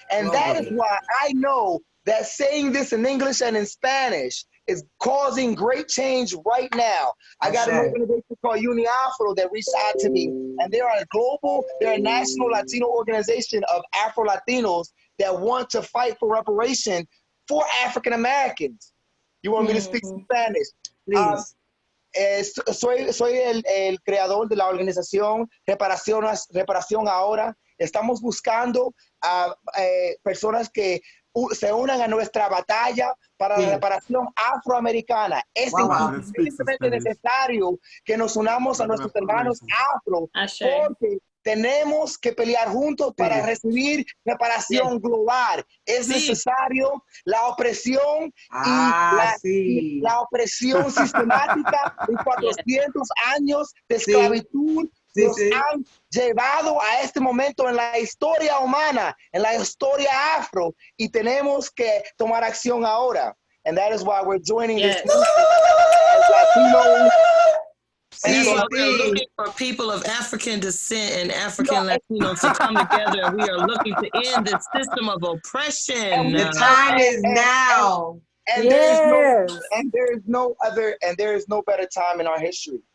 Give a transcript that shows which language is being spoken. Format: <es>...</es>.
<en>And that is why I know that saying this in English and in Spanish is causing great change right now. I got an organization called UniAfro that reached out to me, and they're a national Latino organization of Afro-Latinos that want to fight for reparation for African Americans. You want me to speak Spanish? Please.</en> <es>Soy el creador de la organización Reparación Ahora. Estamos buscando a personas que se unan a nuestra batalla para la reparación afroamericana. Es increíblemente necesario que nos unamos a nuestros hermanos afro, porque tenemos que pelear juntos para recibir reparación global. Es necesario la opresión y la opresión sistemática de 400 años de esclavitud nos han llevado a este momento en la historia humana, en la historia afro, y tenemos que tomar acción ahora.</es> <en>And that is why we're joining this movement as Latinos. That's why we're looking for people of African descent and African Latinos to come together, and we are looking to end this system of oppression. The time is now. And there is no better time in our history.</en>